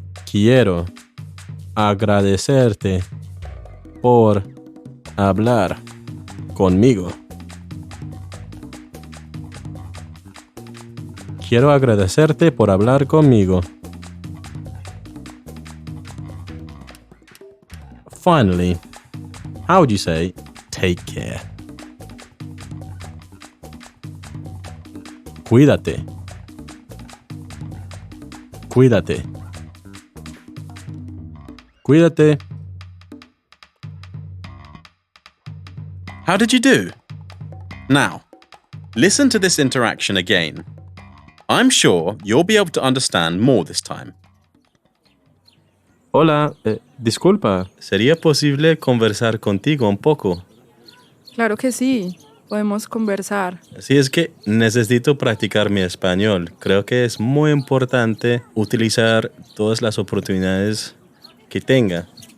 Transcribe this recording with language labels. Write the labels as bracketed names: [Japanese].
[Spanish] Quiero agradecerte por hablar conmigo. Quiero agradecerte por hablar conmigo. [English] Finally, how would you say, take care? [Spanish] Cuídate. Cuídate. Cuídate. [English] How did you do? Now, listen to this interaction again. I'm sure you'll be able to understand more this time. [Spanish] Hola, disculpa. ¿Sería posible conversar contigo un poco? Claro que sí, podemos conversar. Así es que necesito practicar mi español. Creo que es muy importante utilizar todas las oportunidades que tenga.